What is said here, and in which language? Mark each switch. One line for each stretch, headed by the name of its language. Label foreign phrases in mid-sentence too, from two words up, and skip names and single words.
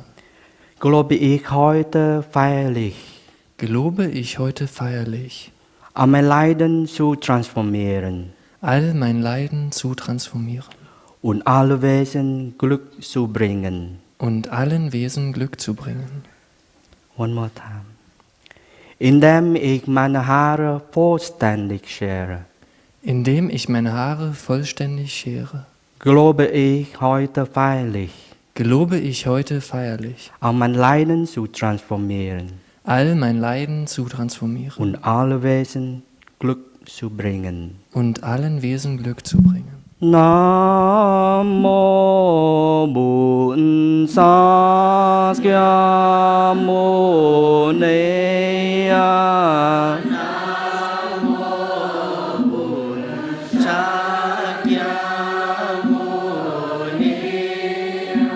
German: Gelobe ich heute feierlich, Gelobe ich heute feierlich, all mein Leiden zu transformieren all mein Leiden zu transformieren und alle Wesen Glück zu bringen. und allen Wesen Glück zu bringen.
English: One more time.
German: Indem ich meine Haare vollständig schere, Indem ich meine Haare vollständig schere. gelobe ich heute feierlich, Gelobe ich heute feierlich, all mein Leiden zu transformieren all mein Leiden zu transformieren und alle Wesen Glück zu bringen. und allen Wesen Glück zu bringen.
Vietnamese: Nam mô Bổn Sakya Mâu Ni Nam mô Bổn Sakya Mâu Ni